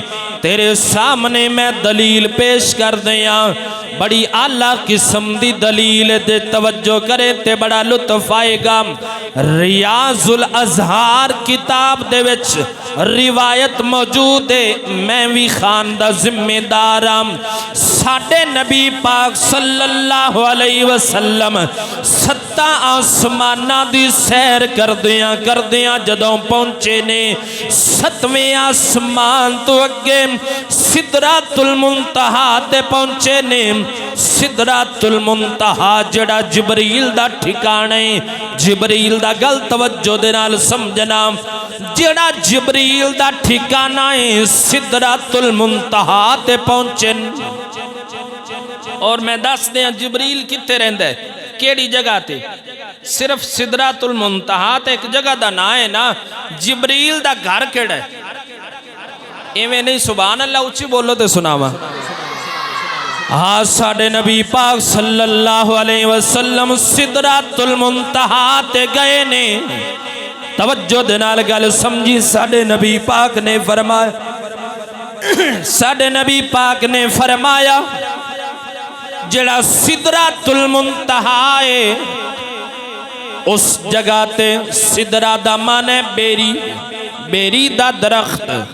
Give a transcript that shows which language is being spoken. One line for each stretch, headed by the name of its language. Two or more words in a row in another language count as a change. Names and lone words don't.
Punjabi: تیرے سامنے میں دلیل پیش کر دیاں, بڑی اعلیٰ قسم دی دلیل دے. توجہ کرے تے بڑا لطف آئے گا. ریاض الازہار کتاب دے وچ روایت موجود ہے, میں بھی خاندہ ذمہ داراں. ساڈے نبی پاک صلی اللہ علیہ وسلم 7 آسمانہ دی سیر کردیاں جدوں پہنچے نے 7ویں آسمان تو اگے سدرۃ المنتہا تے پہنچے نے. سدرۃ المنتہا جڑا جبریل دا ٹھکانہ ہے. جبریل دا گل توجہ دے نال سمجھنا، جڑا جبریل دا ٹھکانہ ہے سدرۃ المنتہا تے پہنچے. اور میں دس دیاں جبریل کتھے رہندا ہے، کیڑی جگہ تے? صرف سدرۃ المنتہا تے ایک جگہ دا نام ہے نا. جبریل دا گھر کیڑا ہے? ایویں نہیں، سبحان اللہ اچی بولو تے سناوا. ہاں، ساڈے نبی پاک صلی اللہ علیہ وسلم سدرۃ المنتہا تے گئے نے. توجہ دے نال گل سمجھی. ساڈے نبی پاک نے فرمایا، ساڈے نبی پاک نے فرمایا جڑا سدرۃ المنتہا ہے اس جگہ تے، سدرہ دا معنے بیری، بیری دا درخت.